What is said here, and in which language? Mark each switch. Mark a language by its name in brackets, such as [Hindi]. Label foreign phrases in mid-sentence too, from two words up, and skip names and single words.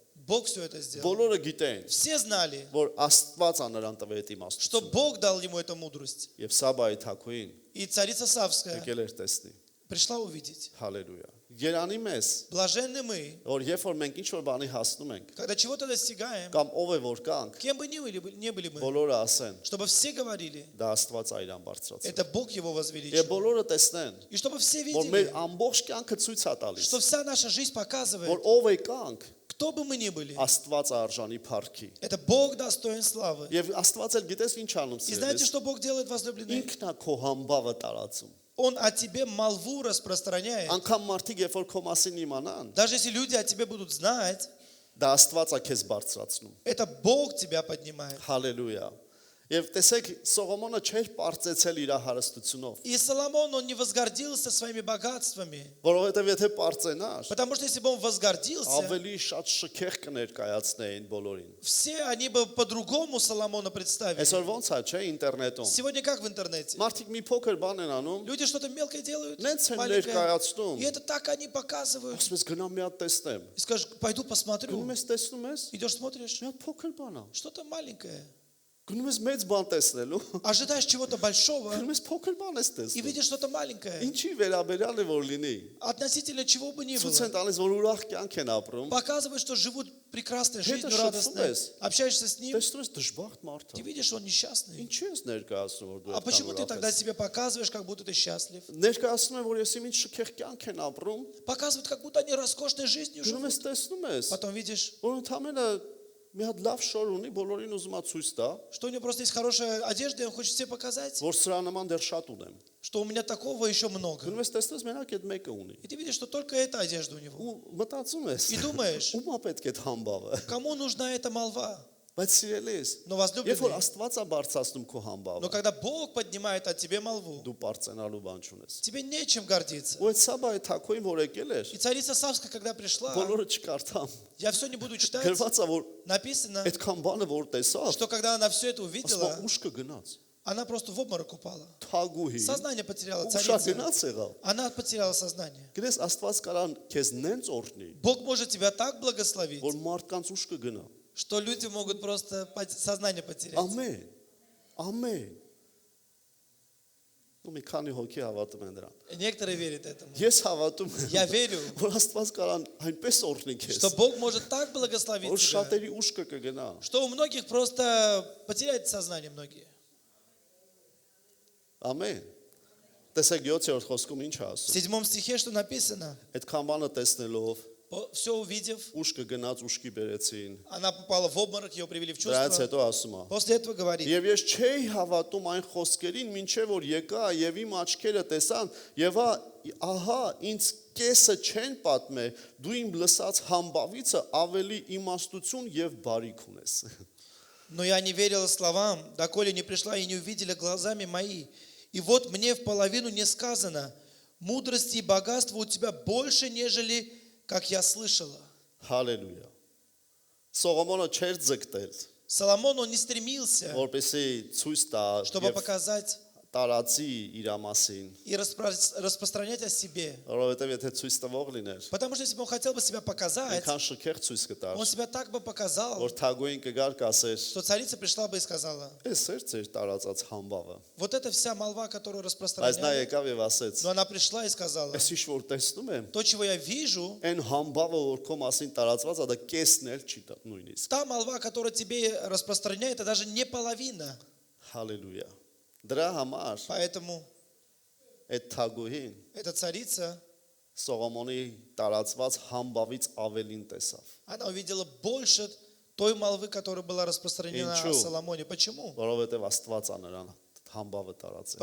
[Russian] Бог все это сделал. [Armenian] Բոլորը գիտեն, [Russian] Все знали, [Armenian] որ Աստված ա նրան տվել այդ [Russian] что [Armenian] իմաստությունը։ [Russian] Бог дал ему эту мудрость. [Armenian] Եվ Սաբայի թագուհին [Russian] И царица Савская [Armenian] եկել էր տեսնի։ [Russian] пришла увидеть. [Armenian] Հալելույա։ Երանի մեզ, [Russian] Блаженны мы, [Armenian] որ երբ որ մենք ինչ որ բանի հասնում ենք, [Russian] когда чего-то достигаем, [Armenian] կամ ով է որ կանք, [Russian] кем бы ни были мы, [Armenian] բոլորը ասեն, [Russian] чтобы все говорили, [Armenian] դա Աստված ա իրան բարձրացրել։ [Russian] это Бог его [Armenian] Եվ [Russian] возвеличил. [Armenian] բոլորը տեսնեն, [Russian] И чтобы все [Armenian] որ մեր [Russian] видели, [Armenian] ամբողջ կյանքը ցույց է տալիս, [Russian] что вся наша жизнь [Armenian] որ [Russian] показывает, [Armenian] ով է կանք, [Russian] кто бы мы ни были, [Armenian] Աստված է արժանի փառքի։ [Russian] это Бог достоин славы. [Armenian] Եւ Աստված էլ գիտես ինչ անում [Russian] И знаете, [Armenian] սիրելիս։ [Russian] что Бог делает, возлюбленные? [Armenian] Ինքն է քո համբավը տարածում։ [Russian] Он о тебе молву распространяет. [Armenian] Անկամ մարդիկ երբ որ քո մասին իմանան, [Russian] Даже если люди о тебе будут знать, [Armenian] դա Աստված է քեզ բարձրացնում։ [Russian] это Бог тебя поднимает. [Armenian] Հալելույա։ Եվ տեսեք, Սողոմոնը չէր պարծեցել իր հարստությունով, [Russian] И Соломон, он не возгордился своими богатствами. [Armenian] որովհետև եթե պարծենար, [Russian] Потому что если бы он возгордился, [Armenian] ավելի շատ շքեղ կներկայացնեին բոլորին։ [Russian] все они бы по-другому Соломона представили. [Armenian] Այսօր ոնց է, չէ, ինտերնետում։ [Russian] Сегодня как в интернете? [Armenian] Մարդիկ մի փոքր բան են անում, [Russian] Люди что-то мелкое делают, [Armenian] նենց են [Russian] маленькое, [Armenian] ներկայացնում։ [Russian] и это так они показывают. [Armenian] Ասում ես գնամ մի հատ տեսնեմ։ [Russian] И скажешь, пойду посмотрю. [Armenian] Գնում ես տեսնում ես, [Russian] Идешь, смотришь, [Armenian] մի հատ փոքր բան է։ [Russian] что-то маленькое. [Armenian] Գնում ես մեծ բան տեսնելու, [Russian] Ожидаешь чего-то большого [Armenian] գնում ես փոքր բան ես [Russian] и [Armenian] տեսնում։ [Russian] видишь что-то маленькое. [Armenian] Ինչի վերաբերյալ է որ լինի։ [Russian] Относительно чего бы ни [Armenian] Ցույց [Russian] было. [Armenian] են տալիս, որ ուրախ կյանք են апրում։ [Russian] Показывает, что живут прекрасной жизнью, Это радостной. шутфумес. Общаешься с ним, [Armenian] Տեսնում ես դժբախտ մարդ [Russian] ты [Armenian] է։ [Russian] видишь, он несчастный. [Armenian] Ինչի ես ներկայացնում որ դու [Russian] А почему ты [Armenian] այդքան [Russian] тогда [Armenian] ուրախ ես։ [Russian] себе показываешь, как будто ты счастлив? [Armenian] Ներկայացնում եմ, որ ես ինչ շքեղ կյանք են ապրում, [Russian] Показывают, как будто они роскошной жизнью [Armenian] գնում [Russian] живут. [Armenian] ես տեսնում ես, [Russian] Потом видишь, [Armenian] որ ընդամենը մի հատ լավ շոր ունի, բոլորին ուզում է ցույց տա, [Russian] что у него просто есть хорошая одежда, и он хочет себе показать, [Armenian] որ սրա նման դեռ շատ ունեմ։ [Russian] что у меня такого еще много. [Armenian] Գնում ես տեսնես մենակ այդ մեկը ունի։ [Russian] И ты видишь, что только эта одежда у него. [Armenian] Ու մտածում ես, [Russian] И думаешь, [Armenian] ում է պետք է այդ համբավը։ [Russian] кому нужна эта молва? [Armenian] Բայց սիրելիս, [Russian] Но [Armenian] երբ որ [Russian] возлюбленный, [Armenian] Աստված է բարձրացնում քո [Russian] но [Armenian] համբավը, [Russian] когда Бог поднимает о тебе молву, [Armenian] դու բարձրանալու բան չունես։ [Russian] тебе нечем гордиться. [Armenian] Ու այդ Սաբայի թակոին որ եկել էր, [Russian] И царица Савская, когда пришла, [Armenian] բոլորը չկարդամ։ [Russian] я все не буду читать, [Armenian] Գրված է որ [Russian] написано, [Armenian] այդքան бանը որ տեսավ, [Russian] что когда она все это [Armenian] ասում [Russian] увидела, [Armenian] ուշքը գնաց։ [Russian] она просто в обморок упала. [Armenian] Թագուհի։ [Russian] Сознание потеряла [Armenian] Ուշա [Russian] царица. [Armenian] գնաց եղավ։ [Russian] Она потеряла сознание. [Armenian] Գիտես Աստված կարան քեզ նենց օրհնի, [Russian] Бог может тебя так благословить, [Armenian] որ մարդկանց ուշքը գնա։ [Russian] что люди могут просто сознание потерять. [Armenian] Ամեն։ Ամեն։ Ու մի քանի հոգի հավատում են դրան։ [Russian] Некоторые верят этому. [Armenian] Ես հավատում [Russian] Я [Armenian] եմ, [Russian] верю, [Armenian] որ Աստված կարան այնպես օրհնի քեզ, [Russian] что Бог может так благословить [Armenian] որ [Russian] тебя, [Armenian] շատերի ուշքը կգնա։ [Russian] что у многих просто потеряет сознание многие. [Armenian] Ամեն։ Տեսեք 7-րդ խոսքում ինչ է [Russian] В [Armenian] ասում։ [Russian] 7 стихе что написано? [Armenian] Այդքան բանը տեսնելով [Russian] Все увидев, [Armenian] ուշքը գնաց ուշքի բերեցին։ [Russian] она попала в обморок, ее привели в [Armenian] Դրանից [Russian] чувство. [Armenian] հետո ասում է. [Russian] После этого говорит, [Armenian] Եվ ես չէի հավատում այն խոսքերին, մինչև որ եկա եւ իմ աչքերը տեսան, եւ ահա ինձ կեսը չեն պատմե, դու իմ լսած համբավիցը ավելի իմաստություն եւ բարիք ունես։ [Russian] но я не верила словам, доколе не пришла и не увидела глазами мои. И вот мне в половину не сказано, мудрости и богатства у тебя больше, нежели как я слышала. [Armenian] Հալելույա։ Սողոմոնը չէր ձգտել, [Russian] Соломон, он не стремился, [Armenian] որպեսզի ցույց տա [Russian] чтобы [Armenian] եւ [Russian] показать [Armenian] տարածի իր մասին, [Russian] и распространять о себе. [Armenian] որովհետեւ եթե ցույց տվող լիներ, [Russian] Потому что если бы он хотел бы себя показать, [Armenian] այնքան շքեղ ցույց կտար, [Russian] он себя так бы показал, [Armenian] որ թագուին կգար կասեր, [Russian] что царица пришла бы и сказала, [Armenian] «Էս էր ձեր տարածած համբավը»։ [Russian] вот это вся молва, которую [Armenian] Բայց նա [Russian] распространяли. [Armenian] եկավ եւ ասեց. [Russian] Но она пришла и сказала, [Armenian] Ես ինչ որ տեսնում եմ, [Russian] то, чего я вижу, [Armenian] այն համբավը որ քո մասին տարածված է, դա կեսն էլ չի տա նույնիսկ։ [Russian] та молва, которая тебе распространяет, это даже не половина. [Armenian] Հալելույա։ Դրա համար [Russian] Поэтому [Armenian] այդ թագուհին [Russian] эта царица, [Armenian] Սողոմոնի տարածված համբավից ավելին տեսավ, [Russian] она увидела больше той молвы, которая была распространена о [Armenian] Инчу. [Russian] Соломоне. Почему? [Armenian] որովհետեւ Աստված է նրան համբավը տարածել։